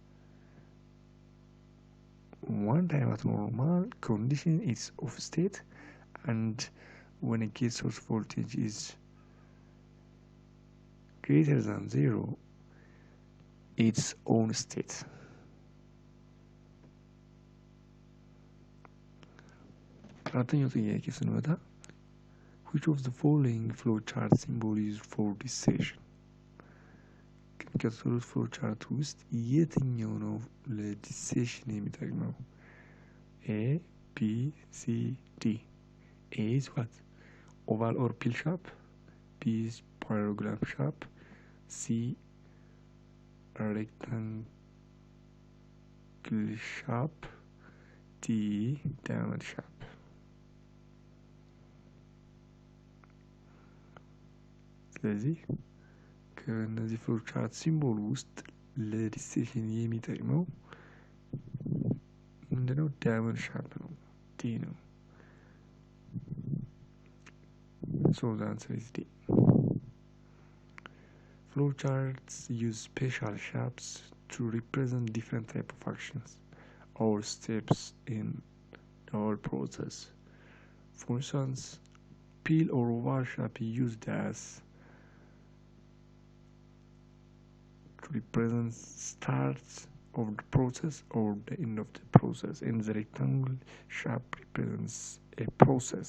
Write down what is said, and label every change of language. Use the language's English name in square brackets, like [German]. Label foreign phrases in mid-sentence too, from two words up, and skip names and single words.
[English] One time at normal condition is off state, and when a gate source voltage is greater than 0, it's on state. [Amharic] አራተኛው ጥያቄ ስንመጣ [English] which of the following flowchart symbol is for this session? [Amharic] ከሚከተሉት flowchart ውስጥ የትኛው ነው ለዲሴሽን የሚጠቅመው? [English] A, B, C, D. A is what? Oval or pill shape. B is parallelogram shape. C, rectangle shape. D, diamond shape. [Amharic] ስለዚህ ከነዚህ [English] flowchart symbol [Amharic] ውስጥ ለዲሴሽን የሚጠቅመው ምንድነው? [English] diamond shape [Amharic] ነው። ዲ ነው። [English] So the answer is D. Flowcharts use special shapes to represent different type of actions or steps in our process. For instance, peel or oval shape used as to represent start of the process or the end of the process, and the rectangle shape represents a process.